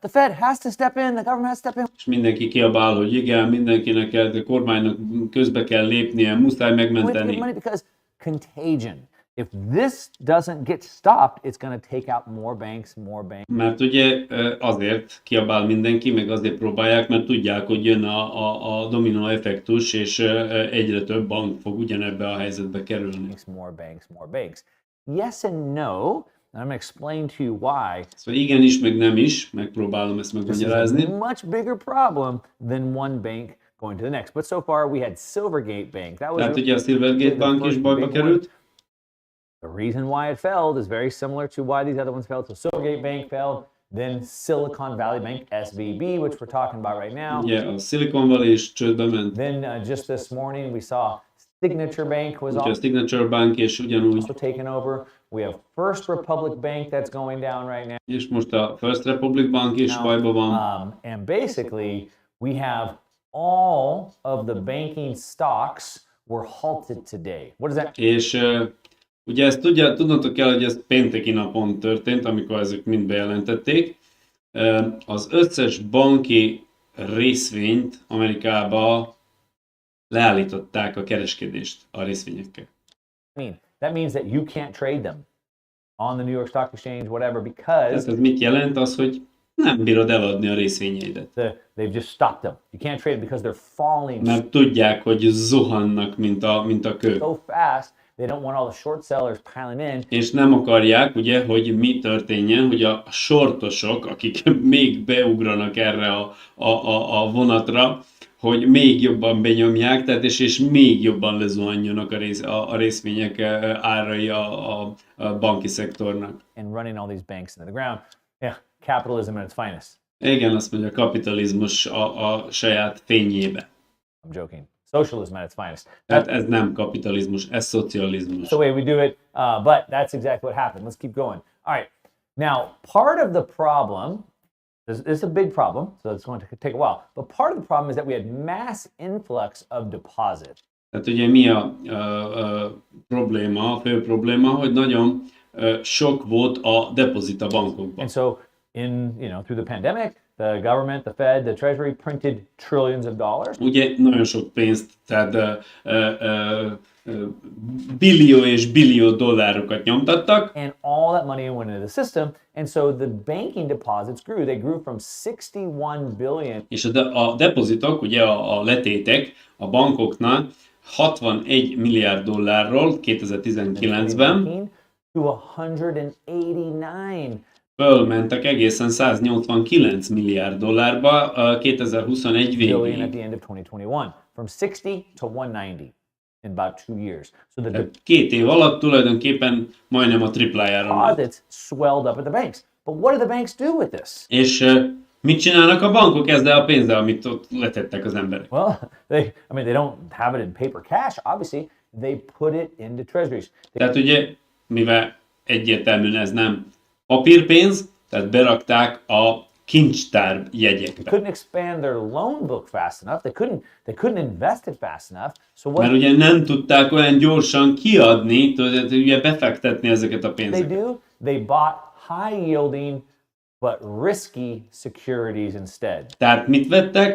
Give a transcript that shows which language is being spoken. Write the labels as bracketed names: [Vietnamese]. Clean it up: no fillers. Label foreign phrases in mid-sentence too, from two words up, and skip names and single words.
[English] The Fed has to step in, the government has to step in. [Hungarian] És mindenki kiabál, hogy igen, mindenkinek kell, a kormánynak közbe kell lépnie, muszáj megmenteni. [English] Money because contagion. If this doesn't get stopped, it's going to take out more banks. [Hungarian] Mert ugye azért kiabál mindenki, meg azért próbálják, mert tudják, hogy jön a dominó effektus, és egyre több bank fog ugyanebbe a helyzetbe kerülni. [English] More banks. Yes and no. And I'm going to explain to you why. [Hungarian] Szóval igenis, meg nem is, megpróbálom ezt megmagyarázni. [English] This is a much bigger problem than one bank going to the next. But so far we had Silvergate Bank. [Hungarian] Tehát ugye a Silvergate Bank is bajba került. [English] The reason why it failed is very similar to why these other ones failed. So Silvergate Bank failed, then Silicon Valley Bank, SVB, which we're talking about right now. [Hungarian] Yeah, a Silicon Valley is csődbe ment. [English] Then just this morning we saw Signature Bank was [Hungarian] a Signature Bank és ugyanúgy [English] also taken over. We have First Republic Bank that's going down right now. [Hungarian] És most a First Republic Bank is bajba van. [English] And basically we have all of the banking stocks were halted today. What does that? [Hungarian] És ugye ezt tudnotok kell, hogy ez pénteki napon történt, amikor ezek mind bejelentették. Az összes banki részvényt Amerikába leállították a kereskedést a részvényekkel. [English] That means that you can't trade them on the New York Stock Exchange, whatever, because... [Hungarian] Ez mit jelent? Az, hogy nem bírod eladni a részvényeidet. [English] They've just stopped them. You can't trade them because they're falling. [Hungarian] Mert tudják, hogy zuhannak, mint a kő. [English] So fast. They don't want all the short sellers piling in. [Hungarian] És nem akarják, ugye, hogy mi történjen, hogy a shortosok, akik még beugranak erre a vonatra, hogy még jobban benyomják, tehát és még jobban lezuhanjanak a részvények árai a banki szektornak. [English] And running all these banks into the ground. Yeah, capitalism at its finest. [Hungarian] Igen, azt mondja, kapitalizmus a saját fényébe. [English] I'm joking. Socialism at its finest. [Hungarian] Tehát ez nem kapitalizmus, ez szocializmus. [English] That's the way we do it, but that's exactly what happened. Let's keep going. All right. Now, part of the problem, this is a big problem, so it's going to take a while, but part of the problem is that we had mass influx of deposit. [Hungarian] Tehát ugye mi a probléma, a fő probléma, hogy nagyon sok volt a depozit a bankokban. [English] And so, through the pandemic, the government, the Fed, the Treasury printed trillions of dollars. Ugye nagyon sok pénzt, tehát billió és billió dollárokat nyomtattak. And all that money went into the system, and so the banking deposits grew. They grew from 61 billion. [Hungarian] És a depozitok, ugye a letétek a bankoknál 61 milliárd dollárról 2019-ben [English] to 189. [Hungarian] Fölmentek egészen 189 milliárd dollárba 2021 végéig. [English] At the end of 2021, from 60 to 190 in about 2 years. So the [Hungarian] 2 év alatt tulajdonképpen majdnem a triplájára nőtt. [English] deposits swelled up at the banks. But what do the banks do with this? [Hungarian] És mit csinálnak a bankok ezzel a pénzzel, amit ott letettek az emberek? [English] Well, they don't have it in paper cash, obviously. They put it into treasuries. [Hungarian] Tehát ugye, mivel egyértelműen ez nem papírpénz, tehát berakták a kincstár jegyekbe. [English] Couldn't expand their loan book fast enough. They couldn't invest it fast enough. So what? [Hungarian] Mert ugye nem tudták olyan gyorsan kiadni, ugye befektetni ezeket a pénzeket. [English] They do. They bought high yielding but risky securities instead. [Hungarian] Tehát mit vettek?